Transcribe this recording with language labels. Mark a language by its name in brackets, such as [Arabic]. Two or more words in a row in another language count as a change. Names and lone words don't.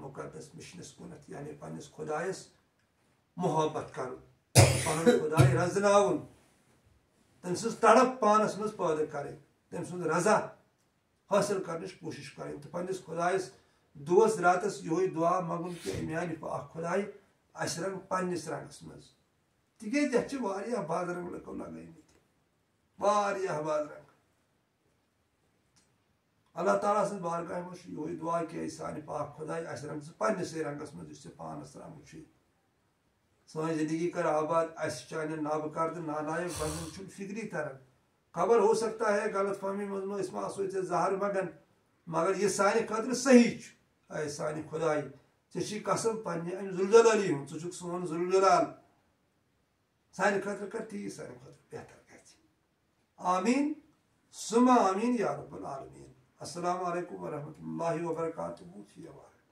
[Kashmiri] مُقدس مِشنس کُنتھ یعنی پننِس خۄدایس محبت کرُن پنُن خۄداے رزناوُن تٔمۍ سٕنٛز تڑپ پانس منٛز پٲدٕ کرٕنۍ تٔمۍ سُنٛد رضا حٲصِل کرنٕچ کوٗشش کرٕنۍ تہٕ پننِس خۄدایس دۄہس راتس یِہوے دعا منگُن کہِ میانہِ پاک خۄداے اسہِ رنگ پننِس رنگس منٛز تِکیٛازِ یتھ چھِ واریاہ بادرنگ لُکو لگٲمٕتۍ واریاہ بادرنگ اللہ تعالیٰ سٕنٛز بارگاہہِ منٛز چھُ یِہوے دعا کہِ سانہِ پاک خۄداے اسہِ رنگ ژٕ پننِسٕے رنگس منٛز یُس ژےٚ پانس رنگُن چھُے سٲنۍ زندگی کر آباد اسہِ چانٮ۪ن نابکار تہٕ نالایق بندن چھُنہٕ فکری تران خبر [Urdu] ہو سکتا ہے غلط فہمی [Kashmiri] منٛز ما أسۍ ما آسو ژےٚ زہر مگن مگر یہِ سانہِ خٲطرٕ صحیح چھُ اے سانہِ خۄداے ژےٚ چھی قسم پننہِ امہِ ذوالجلالی ہُنٛد ژٕ چھُکھ سون ذوالجلال سانہِ خٲطرٕ کر تی سانہِ خٲطرٕ بہتر گژھِ آمیٖن سُمہ آمیٖن [Arabic] یا رب العالمیٖن السلام علیکم ورحمتہ اللہ وبرکاتہ فی امان